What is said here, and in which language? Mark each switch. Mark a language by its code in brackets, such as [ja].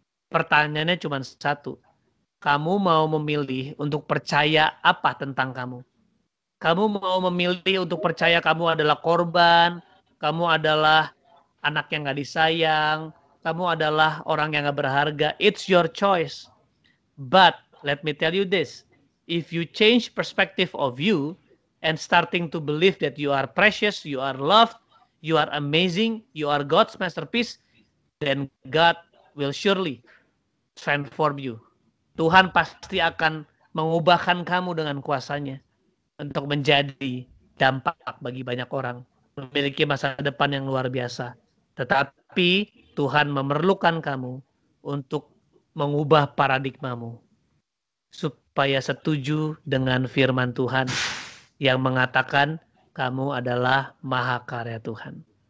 [id] Pertanyaannya cuma satu. Kamu mau memilih untuk percaya apa tentang kamu? Kamu mau memilih untuk percaya kamu adalah korban, kamu adalah anak yang gak disayang, kamu adalah orang yang gak berharga. [en] It's your choice. But let me tell you this. If you change perspective of you and starting to believe that you are precious, you are loved, you are amazing, you are God's masterpiece, then God will surely transform you. [id] Tuhan pasti akan mengubahkan kamu dengan kuasanya untuk menjadi dampak bagi banyak orang, memiliki masa depan yang luar biasa. Tetapi Tuhan memerlukan kamu untuk mengubah paradigmamu supaya setuju dengan firman Tuhan yang mengatakan kamu adalah mahakarya Tuhan.